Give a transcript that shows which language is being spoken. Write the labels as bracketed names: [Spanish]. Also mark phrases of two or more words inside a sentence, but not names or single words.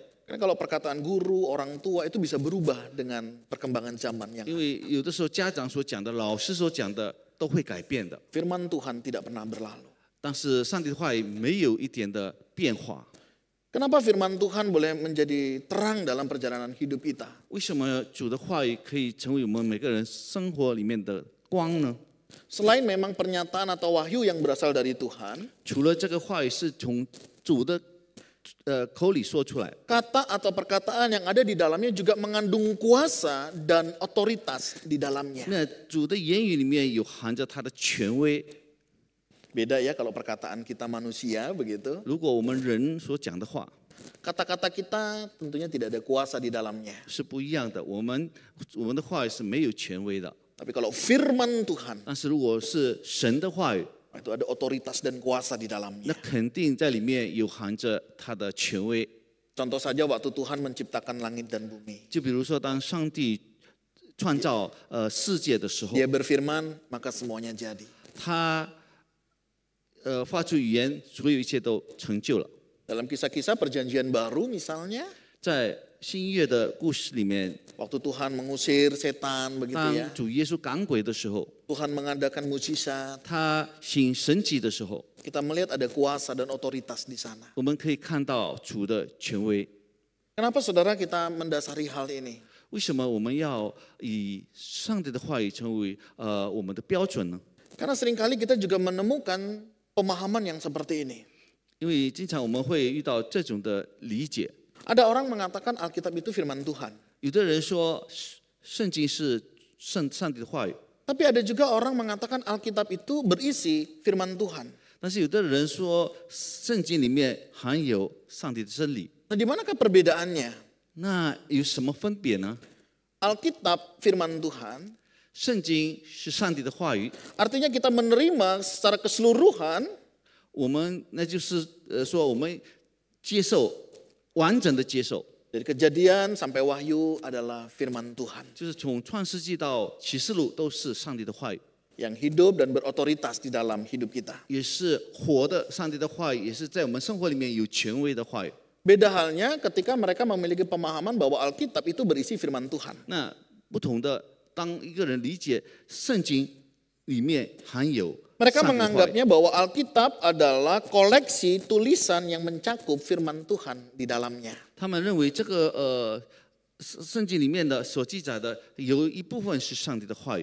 [Indonesian] Karena kalau perkataan guru, orang tua itu bisa berubah dengan perkembangan zaman yang [Chinese] 因为有的时候家长所讲的、老师所讲的都会改变的， [Indonesian] firman Tuhan tidak pernah berlalu. [Chinese] 但是上帝的话语没有一点的变化。 [Indonesian] Kenapa firman Tuhan boleh menjadi terang dalam perjalanan hidup kita? [Chinese] 为什么主的话语可以成为我们每个人生活里面的光呢？ [Indonesian] Selain memang pernyataan atau wahyu yang berasal dari Tuhan, [Chinese] 除了这个话语是从主的口里说出来， [Indonesian] kata atau perkataan yang ada di dalamnya juga mengandung kuasa dan otoritas di dalamnya. [Chinese] 那主的言语里面有含着他的权威。 [Indonesian] Beda ya kalau perkataan kita manusia begitu. [Chinese] 如果我们人所讲的话 [Indonesian] Kata-kata kita tentunya tidak ada kuasa di dalamnya. [Chinese] 是不一样的，我们的话语是没有权威的。 [Indonesian] Tapi kalau firman Tuhan, [Chinese] 但是如果是神的话语， [Indonesian] itu ada otoritas dan kuasa di [Chinese] 那 [Indonesian] dalamnya. [Chinese] 肯定在里面有含着他的权威。 [Indonesian] Contoh saja waktu Tuhan menciptakan langit dan bumi. [Chinese] 就比如说，当上帝创造世界的时候， [Indonesian] Dia berfirman, maka semuanya jadi. [Chinese] 他发出语言，所有一切都成就了。 [Indonesian] Dalam kisah-kisah perjanjian baru misalnya, [Chinese] 在新约的故事里面， [Indonesian] waktu Tuhan mengusir setan begitu [Chinese] 当 [Indonesian] ya. [Chinese] 主耶稣赶鬼的时候， [Indonesian] Tuhan mengadakan mujizat. [Chinese] 他行神迹的时候， [Indonesian] Kita melihat ada kuasa dan otoritas di sana. [Chinese] 我们可以看到主的权威。 [Indonesian] Kenapa saudara kita mendasari hal ini? [Chinese] 为什么我们要以上帝的话语成为我们的标准呢？ [Indonesian] Karena seringkali kita juga menemukan pemahaman yang seperti ini. [Chinese] 因为经常我们会遇到这种的理解。 [Indonesian] Ada orang mengatakan Alkitab itu firman Tuhan. [Chinese] 有的人说圣经是上帝的话语， [Indonesian] Tapi ada juga orang mengatakan Alkitab itu berisi firman Tuhan. [Chinese] 但是有的人说圣经里面含有上帝的真理。 [Indonesian] Nah, di manakah perbedaannya? [Chinese] 那有什么分别呢？ [Indonesian] Alkitab firman Tuhan [Chinese] 圣经是上帝的话语， [Indonesian] artinya kita menerima secara keseluruhan [Chinese] 我们那就是说我们接受完整的接受， [Indonesian] dari kejadian sampai wahyu adalah firman Tuhan [Chinese] 就是从创世纪到启示录都是上帝的话语， [Indonesian] yang hidup dan berotoritas di dalam hidup kita. [Chinese] 也是活的上帝的话语，也是在我们生活里面有权威的话语。 [Indonesian] Beda halnya ketika mereka memiliki pemahaman bahwa Alkitab itu berisi firman Tuhan. [Chinese] 那不同的，当一个人理解圣经里面含有 [Indonesian] Mereka [Chinese] 上帝的话语， [Indonesian] menganggapnya bahwa Alkitab adalah koleksi tulisan yang mencakup firman Tuhan di dalamnya. [Chinese] 他们认为这个圣经里面的所记载的有一部分是上帝的话语。